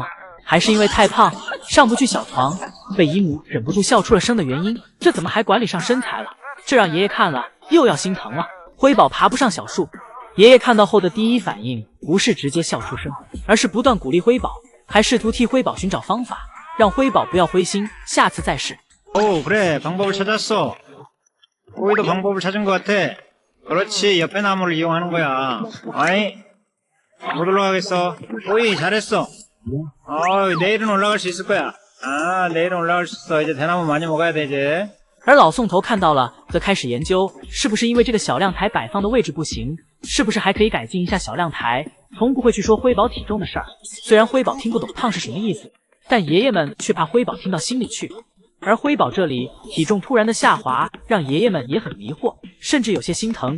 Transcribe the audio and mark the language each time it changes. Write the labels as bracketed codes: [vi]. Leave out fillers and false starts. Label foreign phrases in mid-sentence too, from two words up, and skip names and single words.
[zh] 还是因为太胖上不去小床被姨母忍不住笑出了声的原因？这怎么还管理上身材了？这让爷爷看了又要心疼了。辉宝爬不上小树，爷爷看到后的第一反应不是直接笑出声，而是不断鼓励辉宝，还试图替辉宝寻找方法，让辉宝不要灰心，下次再试。 [ko] 그래 방법을 찾았어. 호이도 방법을 찾은 것 같아. 그렇지, 옆에 나무를 이용하는 거야. 아이, 못 올라가겠어. 호이 잘했어. 내일은 올라갈 수 있을 거야. 내일은 올라갈 수 있어. 이제 대나무 많이 먹어야 돼 이제. [zh] 而老宋头看到了，则开始研究是不是因为这个小亮台摆放的位置不行，是不是还可以改进一下小亮台。从不会去说辉宝体重的事儿，虽然辉宝听不懂胖是什么意思， 但爷爷们却怕辉宝听到心里去。而辉宝这里体重突然的下滑，让爷爷们也很迷惑，甚至有些心疼。